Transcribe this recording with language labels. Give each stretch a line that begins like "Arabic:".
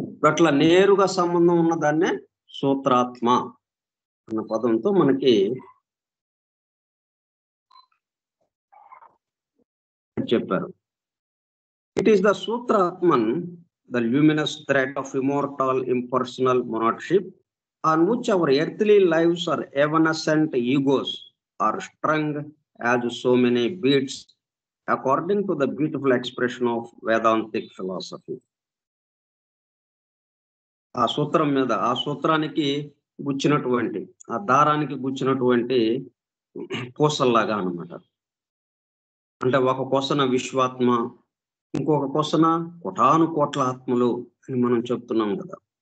Telugu: అట్లా నేరుగా సంబంధం ఉన్న దాన్నే సూత్రాత్మ అన్న పదంతో మనకి చెప్పారు.
English: It is the సూత్రాత్మన్, the luminous thread of immortal impersonal monadship on which our earthly lives are evanescent egos are strung as so many beads, according to the beautiful expression of Vedantic philosophy.
Telugu: ఆ సూత్రం మీద, ఆ సూత్రానికి గుచ్చినటువంటి, ఆ దారానికి గుచ్చినటువంటి పూసల్లాగా అన్నమాట. అంటే ఒక కొసన విశ్వాత్మ, ఇంకొక కొసన కోటాను కోట్ల ఆత్మలు అని మనం చెప్తున్నాం కదా.